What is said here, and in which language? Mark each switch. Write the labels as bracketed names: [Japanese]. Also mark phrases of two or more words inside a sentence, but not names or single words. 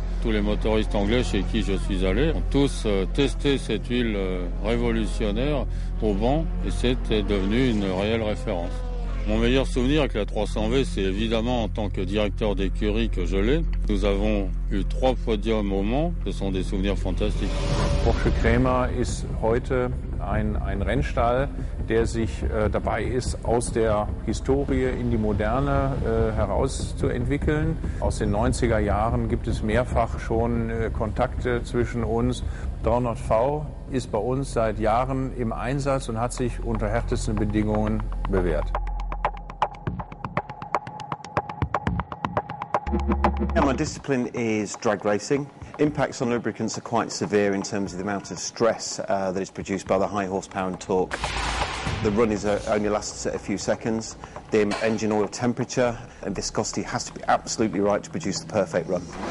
[French] Tous les motoristes anglais chez qui je suis allé ont tous testé cette huile révolutionnaire au banc et c'était devenu une réelle référence. Mon meilleur souvenir avec la 300V, c'est évidemment en tant que directeur d'écurie que je l'ai. Nous avons eu 3 podiums au Mans, ce sont des souvenirs fantastiques. [German] Porsche Cremer ist heute ein Rennstall, der sich dabei ist, aus der Historie in die Moderne herauszuentwickeln. Aus den 90er Jahren gibt es mehrfach schon Kontakte zwischen uns. 300V ist bei uns seit Jahren im Einsatz und hat sich unter härtesten Bedingungen bewährt. [English] My discipline is drag racing. Impacts on lubricants are quite severe in terms of the amount of stress that is produced by the high horsepower and torque. The run only lasts a few seconds. The engine oil temperature and viscosity has to be absolutely right to produce the perfect run.